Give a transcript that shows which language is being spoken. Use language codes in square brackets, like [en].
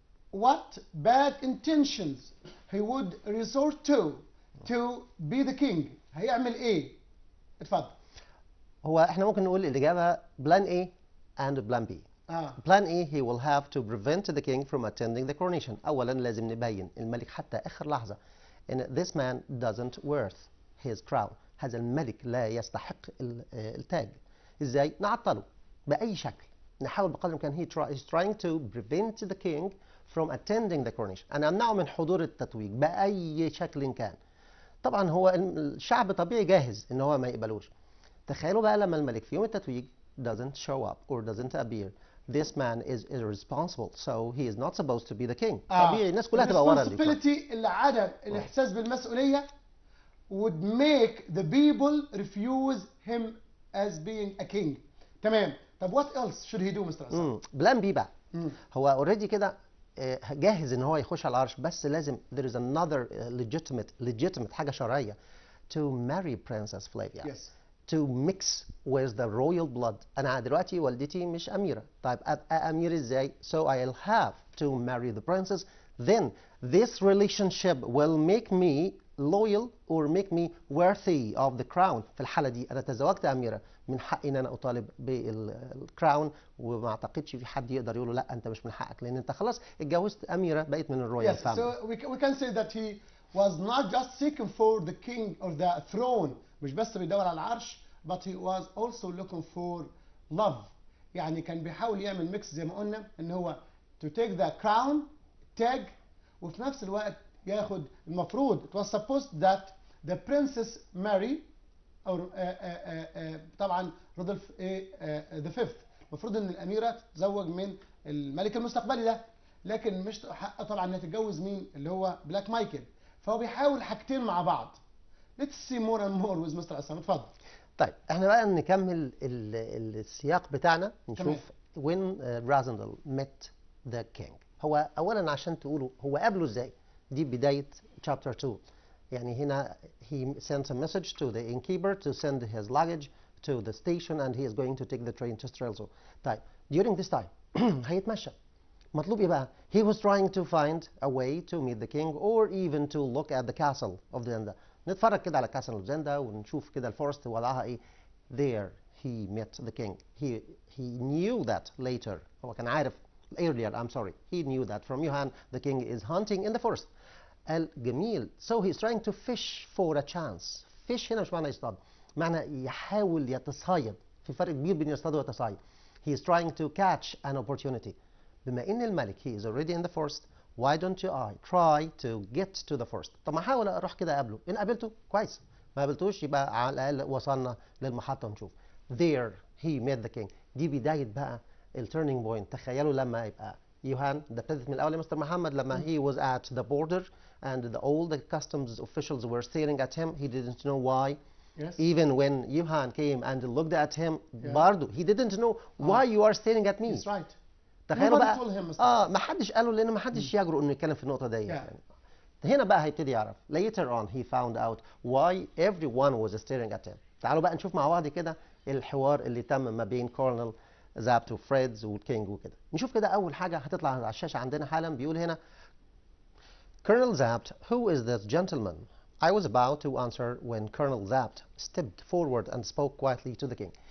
[en] What bad intentions he would resort to be the king؟ [ar] هيعمل ايه؟ اتفضل. هو احنا ممكن نقول الإجابة [en] plan A and plan B. Plan A, he will have to prevent the king from attending the coronation. [ar] أولا لازم نبين الملك حتى آخر لحظة إن [en] this man doesn't worth his crown. [ar] هذا الملك لا يستحق التاج. إزاي؟ نعطله بأي شكل. نحاول بقدر الإمكان [en] he's trying to prevent the king from attending the coronation. [ar] أنا أمنعه من حضور التتويج بأي شكل كان. طبعا هو الشعب طبيعي جاهز إن هو ما يقبلوش. تخيلوا بقى لما الملك في يوم التتويج [en] doesn't show up or doesn't appear. This man is irresponsible, so he is not supposed to be the king. [ar] طبيعي الناس كلها تبقى ورا [en] responsibility [ar] اللي عدم الإحساس بالمسؤولية [en] would make the people refuse him as being a king. [ar] تمام. طب [en] what else should he do Mr. [ar] عصام؟ بلان بي بقى. هو اوريدي كده جاهز ان هو يخش على العرش، بس لازم [en] there is another legitimate [ar] حاجة شرعية [en] to marry Princess Flavia. Yes. To mix with the royal blood. [ar] أنا دلوقتي والدتي مش أميرة. طيب أبقى أمير إزاي؟ [en] So I'll have to marry the princess. Then this relationship will make me loyal or make me worthy of the crown. [ar] في الحالة دي أنا تزوجت أميرة، من حقي إن أنا أطالب بالكراون، وما أعتقدش في حد يقدر يقول له لا أنت مش من حقك، لأن أنت خلاص اتجوزت أميرة بقيت من الرويال [en] family. family. So we can say that he was not just seeking for the king or the throne. [ar] مش بس بيدور على العرش [en] but he was also looking for love. [ar] يعني كان بيحاول يعمل ميكس زي ما قلنا ان هو [en] to take the crown tag، [ar] وفي نفس الوقت ياخد المفروض [en] it was supposed that the princess Mary [ar] او طبعا رودولف the fifth المفروض ان الاميره تتزوج من الملك المستقبلي ده، لكن مش حقها طبعا انها تتجوز مين اللي هو بلاك مايكل. فهو بيحاول حاجتين مع بعض. [en] Let's see more and more with Mr. [ar] عصام. اتفضل. طيب احنا بقى نكمل السياق بتاعنا نشوف [en] when Razendal met the king. [ar] هو اولا عشان تقولوا هو قابله ازاي، دي بداية chapter 2. يعني هنا [en] he sent a message to the innkeeper to send his luggage to the station and he is going to take the train to Strelzo. [ar] طيب [en] during this time [ar] هيتمشى. مطلوب ايه بقى؟ [en] He was trying to find a way to meet the king or even to look at the castle of Zenda. [ar] نتفرج كده على كاسل زندا ونشوف كده الفورست وضعها ايه. [en] There he met the king. He knew that later. [ar] هو كان عارف [en] earlier. I'm sorry. He knew that from Johan the king is hunting in the forest. [ar] قال جميل. [en] So he's trying to fish for a chance. [ar] Fish هنا مش معنى يصطاد، معنى يحاول يتصيد. في فرق كبير بين يصطاد ويتصيد. [en] He is trying to catch an opportunity. [ar] بما ان الملك [en] he is already in the forest. Why don't I try to get to the forest؟ [ar] طب ما احاول اروح كده اقابله، ان قابلته كويس، ما قابلتوش يبقى على الاقل وصلنا للمحطه ونشوف. [en] There he met the king. [ar] دي بدايه بقى التيرنينج بوينت. تخيلوا لما يبقى يوهان، ده ابتدت من الاول يا مستر محمد، لما [en] he was at the border and all the customs officials were staring at him. He didn't know why. Yes. Even when Johan came and looked at him, [ar] برضه [en] he didn't know why you are staring at me. That's right. [ar] تخيلوا بقى ما حدش قاله، لان ما حدش يجرؤ انه يتكلم في النقطه دي. يعني هنا بقى هيبتدي يعرف. [en] Later on he found out why everyone was staring at him. [ar] تعالوا بقى نشوف مع بعض كده الحوار اللي تم ما بين كورنل زابت وفريدز والكينج وكده. نشوف كده اول حاجه هتطلع على الشاشه عندنا حالا. بيقول هنا [en] Colonel Zapt, who is this gentleman? I was about to answer when Colonel Zapt stepped forward and spoke quietly to the king.